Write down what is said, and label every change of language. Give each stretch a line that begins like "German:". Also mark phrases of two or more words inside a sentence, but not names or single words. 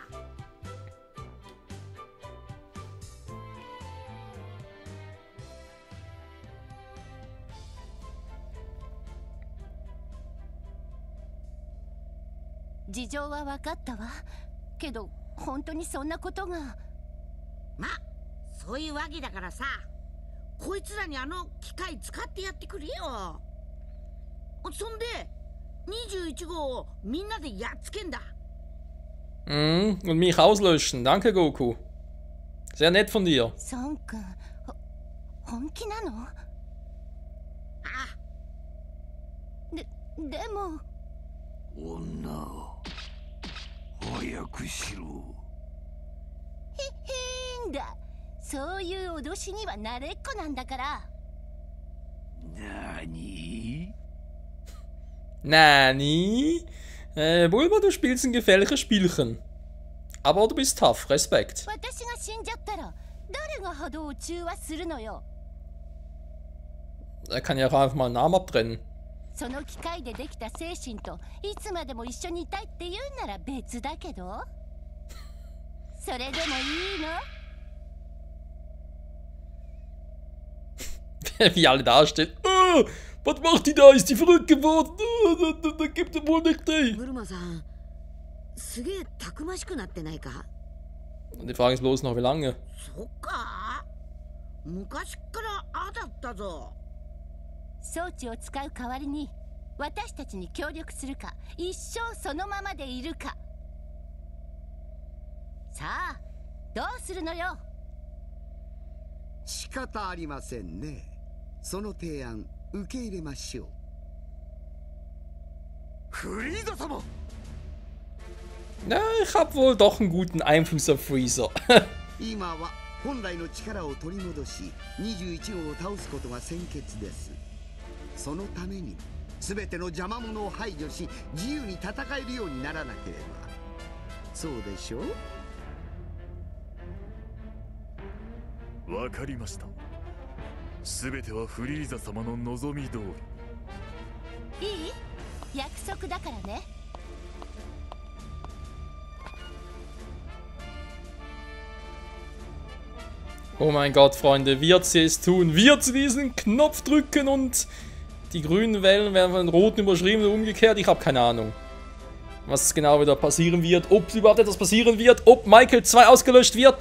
Japanese: 事情は分かったわ。けど本当にそんなことが。ま、そういうわけだからさ、こいつらにあの機械使ってやってくれよ。そんで21号をみんなでやっつけんだ。
German: Und mich auslöschen. Danke, Goku. Sehr nett von dir.
Japanese: 孫君、本気なの？あ。でも。女、早くしろ。へへんだ。そういう脅しには慣れっこなんだから。何 Nani?
German: Bulma, du spielst ein gefährliches Spielchen. Aber du bist tough, Respekt.
Japanese: 私が死んじゃったら誰が波動を中和するのよ。
German: Er kann ja auch einfach mal einen Arm abtrennen.
Japanese: その機械でできた精神といつまでも一緒にいたいって言うなら別だけど、それでもいいの？
German: Wie alle dastehen. Was macht die da? Ist die verrückt geworden? Da gibt er wohl nicht rein.
Japanese: ブルマさん、すげえたくましくなってないか？
German: Und die Frage ist bloß noch, wie lange?
Japanese: そっか？昔からあだったぞ。装置を使う代わりに私たちに協力するか、一生そのままでいるか。さあ、どうするのよ。仕方ありませんね。その提案受け入れましょう。フリーザ様
German: Na, ich hab wohl doch einen guten Einfluss auf Freezer.
Japanese: 今は本来の力を取り戻し21号を倒すことが先決です。そのために全ての邪魔者を排除し自由に戦えるようにならなければ。そうでしょう？わかりました。すべてはフリーザ様の望み通り。いい？約束だからね。
German: Oh mein Gott, Freunde, wird sie es tun? Wird sie diesen Knopf drücken und die grünen Wellen werden von den roten überschrieben oder umgekehrt? Ich habe keine Ahnung, was genau wieder passieren wird, ob überhaupt etwas passieren wird, ob Michael 2 ausgelöscht wird.